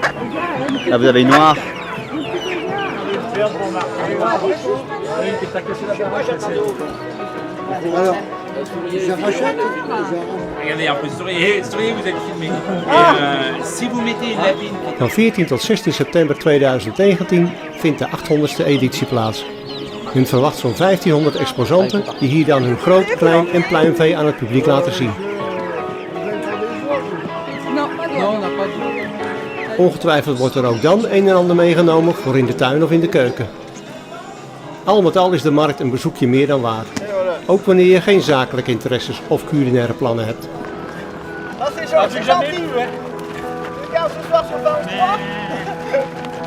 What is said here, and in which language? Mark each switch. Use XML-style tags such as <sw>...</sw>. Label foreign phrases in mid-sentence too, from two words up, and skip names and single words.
<fr>Là vous avez une noire. Alors, je rachète. Regardez, un peu, souriez, vous êtes filmé. Si vous mettez une lapine...</fr> <nl>Van 14 tot 16 september 2019 vindt de 800ste editie plaats. Men verwacht zo'n 1500 exposanten die hier dan hun groot, klein en pluimvee aan het publiek laten zien.</nl> <fr>Non, on n'a pas de...</fr> <nl>Ongetwijfeld wordt er ook dan een en ander meegenomen voor in de tuin of in de keuken. Al met al is de markt een bezoekje meer dan waard. Ook wanneer je geen zakelijke interesses of culinaire plannen hebt.</nl> <fr>Ah, c'est gentil, hein. Regarde, ce soir, sur 23.</fr>